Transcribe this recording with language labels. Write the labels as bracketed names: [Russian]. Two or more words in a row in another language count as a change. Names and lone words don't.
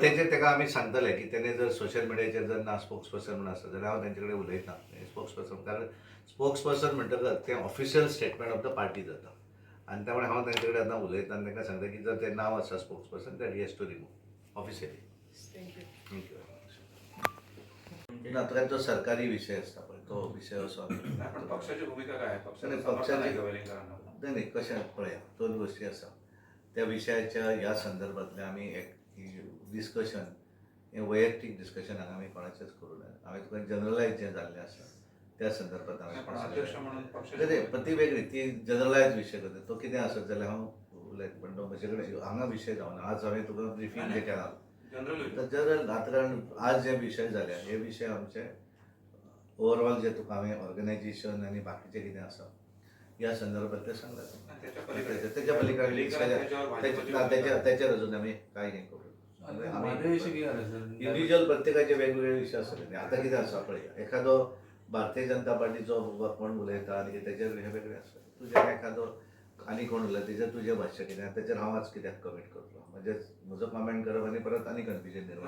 [Konkani] तर तेचे तेका आमी सांगतले की तेणे जर सोशल मिडियाचेर जर ना [English] spokes person [Konkani] म्हणून आसा जाल्यार हांव तेंचे कडेन उलयता [English] spokes person [Konkani] कारण [English] spokes person [Konkani] म्हणटकच तें [English] official statement of the party [Konkani] जाता आनी त्या मुळे हांव तेंचे कडेन आतां उलयता आनी तांकां सांगता की जर तें नांव आसा [English] spokes person that he has to remove officially. Thank you. [Konkani] थँक्यू ना तुका जो सरकारी विषय असता पळय तो विषय असो [Marathi] नाही, पण पक्षाची भूमिका काय आहे? पक्षाचं नाही, समर्थन पक्षाची- आहे का वेलिंगकरांना? [Konkani] नाही कशें पळया दोन गोष्टी आसा त्या विशयाच्या ह्या संदर्भातले आमी एक डिस्कशन हें वैयक्तीक डिस्कशन हांगा आमी कोणाचेंच करूं ना हांवें तुका जनरलायज जें जाल्लें आसा त्या संदर्भात [Marathi] नाही, पण [Konkani] हांवें [Marathi] अध्यक्ष म्हणून पक्षाची [Konkani] नाही पण ती वेगळी ती जनरलायज विशय करता तो कितें आसत जाल्यार हांव उलयता पण तो म्हजे कडेन हांगा विशय जावना आज हांवें तुका ब्रिफींग जें केलां जनरल तर जनरल आता कारण आज जे विशय जाले हे विशय आमचे ओवरऑल जे तुका हांवें ऑर्गनायझेशन आनी बाकीचें कितें आसा ह्या संदर्भात ते सांगला [Marathi] त्याच्या पलीकडे त्याच्या पलीकडे वेलिंगकरांनी त्याच्यावर भाजपची [Konkani] त्याचेर अजून आमी काय हें करू माझ्याविषयी कितें जालें सर इंडिव्हिज्युअल प्रत्येकाचे वेगवेगळे विशय आसतले आता कितें आसा पळय एखादो भारतीय जनता पार्टीचो कोण उलयता आनी तेजेर हे वेगळे आसता तुजेर एखादो आनी कोण उलयता तेजेर तुजें भाश्य कितें तेजेर हांव आज कित्याक कमेंट करतलो म्हणजे म्हजो कमेंट करप आनी परत आनी कन्फ्युजन निर्माण